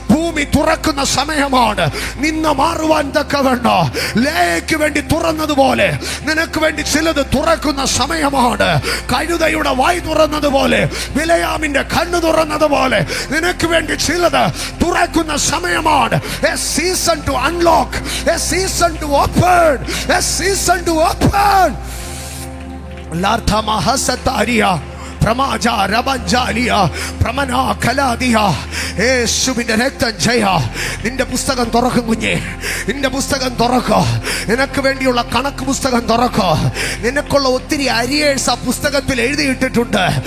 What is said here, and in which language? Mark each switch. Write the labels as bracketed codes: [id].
[ml] ഭൂമി തുറക്കുന്ന സമയമാണ്. നിന്ന് മാറുവാൻ തക്കവണ്ണം ലേയ്ക്ക് വേണ്ടി തുറന്നതുപോലെ നിനക്ക് വേണ്ടി ചിലത് തുറക്കുന്ന സമയമാണ്. കഴുതയുടെ വായ് തുറന്നതുപോലെ, ബിലയാമിന്റെ കണ്ണ് തുറന്നതുപോലെ നിനക്ക് വേണ്ടി ചിലത് തുറക്കുന്ന സമയമാണ്. [en] A season to unlock, a season to open, a season to open. Latha mahasataria പ്രമാജാ രബഞ്ചാലിയ പ്രമനാ കലാദിയ. [ml] യേശുവിന്റെ രക്തം ജയ. നിന്റെ പുസ്തകം തുറക്കും കുഞ്ഞേ, നിന്റെ പുസ്തകം തുറക്കോ. നിനക്ക് വേണ്ടിയുള്ള കണക്ക് പുസ്തകം തുറക്കോ. നിനക്കുള്ള ഒത്തിരി അരിയേഴ്സ് ആ പുസ്തകത്തിൽ എഴുതിയിട്ടിട്ടുണ്ട്.